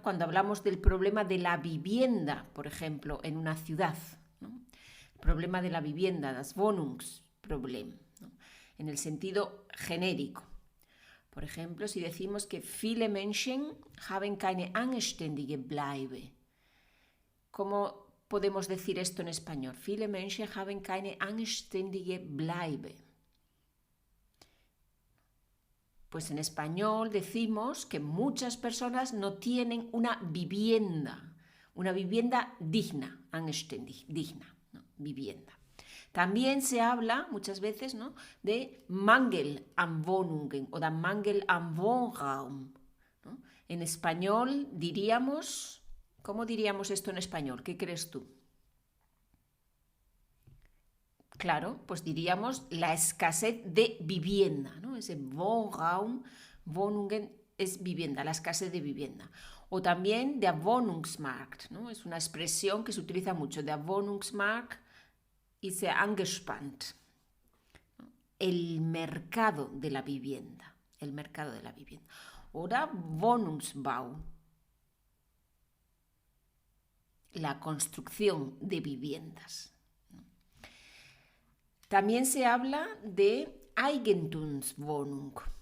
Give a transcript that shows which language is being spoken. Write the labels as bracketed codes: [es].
[es] Cuando hablamos del problema de la vivienda, por ejemplo, en una ciudad, ¿no? El problema de la vivienda, [de] das Wohnungsproblem, [es] ¿no?, en el sentido genérico. Por ejemplo, si decimos que [de] viele Menschen haben keine anständige Bleibe. [es] ¿Cómo podemos decir esto en español? [de] Viele Menschen haben keine anständige Bleibe. [es] Pues en español decimos que muchas personas no tienen una vivienda digna, [de] anständig, [es] digna, ¿no? Vivienda. También se habla muchas veces, ¿no?, de [de] Mangel an Wohnungen [es] o de [de] Mangel an Wohnraum, [es] ¿no? En español diríamos, ¿cómo diríamos esto en español? ¿Qué crees tú? Claro, pues diríamos la escasez de vivienda, ¿no? Ese [de] Wohnraum, Wohnungen [es] es vivienda, la escasez de vivienda. O también [de] der Wohnungsmarkt, [es] ¿no? Es una expresión que se utiliza mucho. [de] Der Wohnungsmarkt ist sehr angespannt. [es] El mercado de la vivienda, el mercado de la vivienda. [de] Oder Wohnungsbau, [es] la construcción de viviendas. También se habla de Eigentumswohnung.